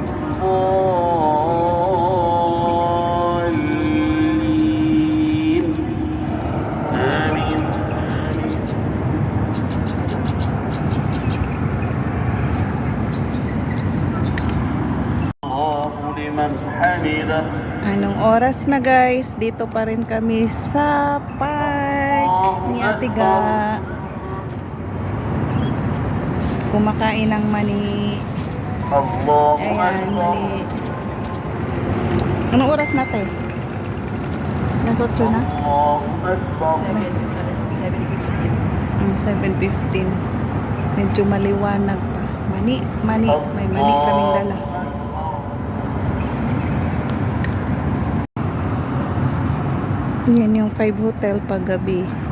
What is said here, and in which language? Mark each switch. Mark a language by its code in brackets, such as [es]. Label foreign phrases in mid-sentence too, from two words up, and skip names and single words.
[ar] الضالين آمين الله لمن حمده [tl] Anong oras na, guys? Dito pa rin kami sa park ni Ate Ga. Kumakain ng mani. [ar] الله [tl] Ayan, [ar] أكبر [tl] mani. Anong oras na, te? Nasa 8 na? [ar] الله أكبر [tl] 7:15. Medyo maliwanag pa. Mani. May mani kaming dala. Yan yung 5 hotel paggabi.